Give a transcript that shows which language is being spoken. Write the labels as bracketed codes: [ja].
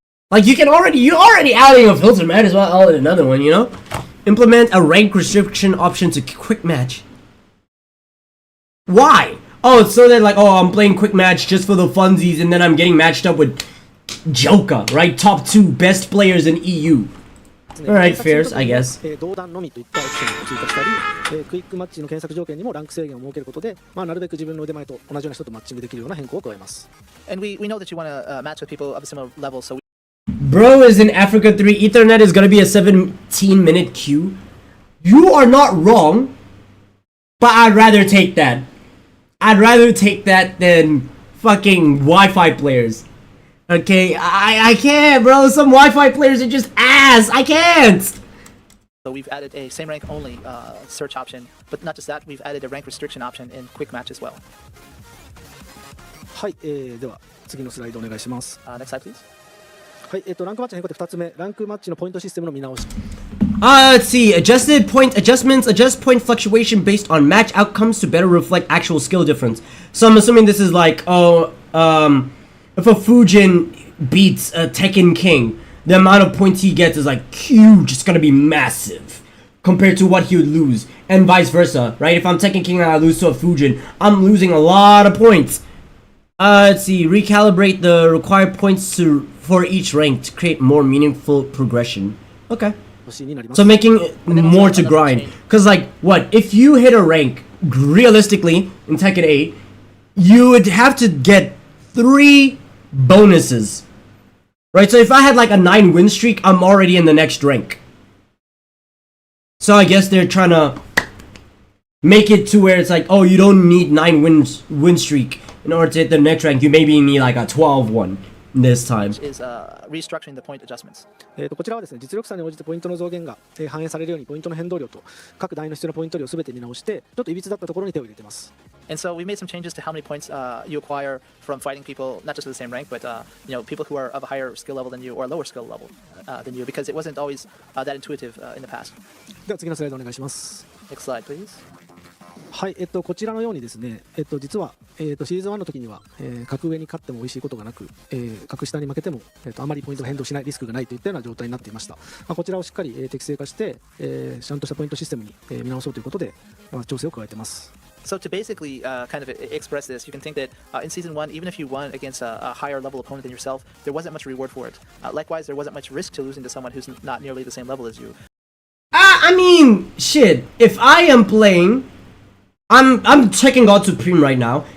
[en] Like, you're already adding a filter, might as well add another one, you know? Implement a rank restriction option to quick match. Why? Oh, it's so that like, oh, I'm playing quick match just for the funsies and then I'm getting matched up with Joka, right? Top 2 best players in EU. Alright, fairs, I guess. [ja] 同段のみといったオプションを追加したり、クイックマッチの検索条件にもランク制限を設けることで、なるべく自分の腕前と同じような人とマッチングできるような変更を加えます。 [en] And we know that you want to match with people of a similar level, so Bro is in Africa 3. Ethernet is gonna be a 17-minute queue. You are not wrong, but I'd rather take that. I'd rather take that than fucking Wi-Fi players. Okay, I can't, bro. Some Wi-Fi players are just ass. I can't. So we've added a same rank only search option, but not just that, we've added a rank restriction option in quick match as well. [ja] はい、では次のスライドお願いします。 [en] Next slide, please. [ja] はい、ランクマッチの変更で2つ目、ランクマッチのポイントシステムの見直し。 [en] Let's see. Adjusted point adjustments. Adjust point fluctuation based on match outcomes to better reflect actual skill difference. So I'm assuming this is like, if a Fujin beats a Tekken King, the amount of points he gets is like huge. It's gonna be massive compared to what he would lose, and vice versa, right? If I'm Tekken King and I lose to a Fujin, I'm losing a lot of points. Let's see. Recalibrate the required points for each rank to create more meaningful progression. Okay. So making it more to grind. Because, like, what? If you hit a rank, realistically, in Tekken 8, you would have to get 3 bonuses. Right? So if I had, like, a 9 win streak, I'm already in the next rank. So I guess they're trying to make it to where it's like, oh, you don't need 9 win streak in order to hit the next rank. You maybe need, like, a 12 one. This time is restructuring the point adjustments. [ja] こちらはですね、実力差に応じてポイントの増減が反映されるようにポイントの変動量と各台の必要なポイント量をすべて見直してちょっといびつだったところに手を入れています。 [en] And so we made some changes to how many points you acquire from fighting people, not just of the same rank, but people who are of a higher skill level than you or a lower skill level than you, because it wasn't always that intuitive in the past. [ja] では次のスライドお願いします。 [en] Next slide, please. [ja] はい、こちらのようにですね、実は、シリーズ1の時には、格上に勝っても美味しいことがなく、格下に負けても、あまりポイントが変動しないリスクがないといったような状態になっていました。こちらをしっかり、適正化して、ちゃんとしたポイントシステムに、見直そうということで、調整を加えています。 [en] So to basically kind of express this, you can think that in Season 1, even if you won against a higher level opponent than yourself, there wasn't much reward for it. Likewise, there wasn't much risk to losing to someone who's not nearly the same level as you. I mean, shit, if I am playing... I'm checking God Supreme right now.